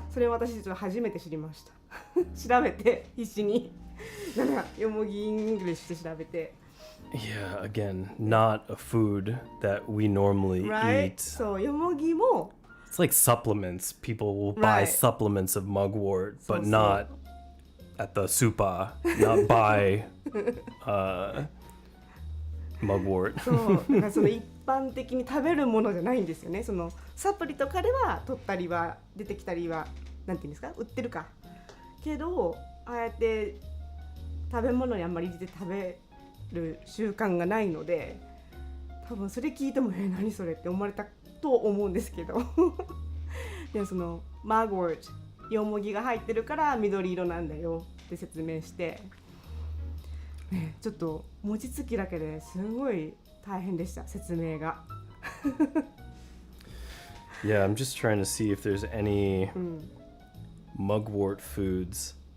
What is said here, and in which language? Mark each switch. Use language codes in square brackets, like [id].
[ja] それを私ちょっと初めて知りました調べて必死になんかよもぎイングリッシュで調べて [en] Yeah, again, not a food that we normally Right? eat. [ja] そうよもぎも [en] It's like supplements. People will buy Right. supplements of mugwort, but So. not at the super, not buy mugwort. [ja] そうなんかその一般的に食べるものじゃないんですよね。そのサプリとかでは取ったりは出てきたりはなんていうんですか売ってるかけど、ああやって食べ物にあんまり入れて食べる習慣がないので、多分それ聞いても何それって思われたと思うんですけどでもそのマーゴートよもぎが入ってるから緑色なんだよって説明して、ね、ちょっと餅つきだけですごい大変でした説明が [en] Yeah, I'm just trying to see if there's any mugwort foods.